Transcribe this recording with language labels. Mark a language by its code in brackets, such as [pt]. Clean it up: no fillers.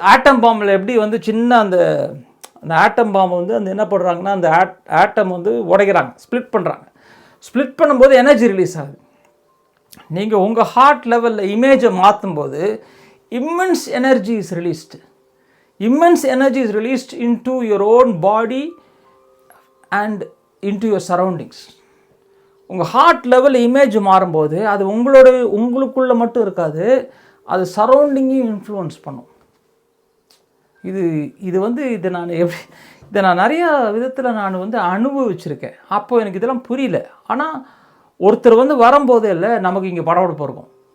[ta] ஆட்டம் பாம்பில் எப்படி வந்து சின்ன அந்த ஆட்டம் பாம்பை வந்து அந்த என்ன பண்ணுறாங்கன்னா, அந்த ஆட்டம் வந்து உடைக்கிறாங்க, ஸ்ப்ளிட் பண்ணுறாங்க. ஸ்ப்ளிட் பண்ணும்போது எனர்ஜி ரிலீஸ் ஆகுது. நீங்கள் உங்கள் ஹார்ட் லெவலில் இமேஜை மாற்றும் போது [en] immense energy is released. Immense energy is released into your own body and into your surroundings. [ta] உங்கள் ஹார்ட் லெவல் இமேஜ் மாறும்போது அது உங்களுக்குள்ளே மட்டும் இருக்காது, அது சரௌண்டிங்கையும் இன்ஃப்ளூயன்ஸ் பண்ணும். இதை நான் நிறையா விதத்தில் நான் வந்து அனுபவிச்சிருக்கேன். அப்போது எனக்கு இதெல்லாம் புரியல. ஆனால் ஒருத்தர் வந்து வரும்போதே இல்லை நமக்கு இங்கே படபடப்பு இருக்கும்.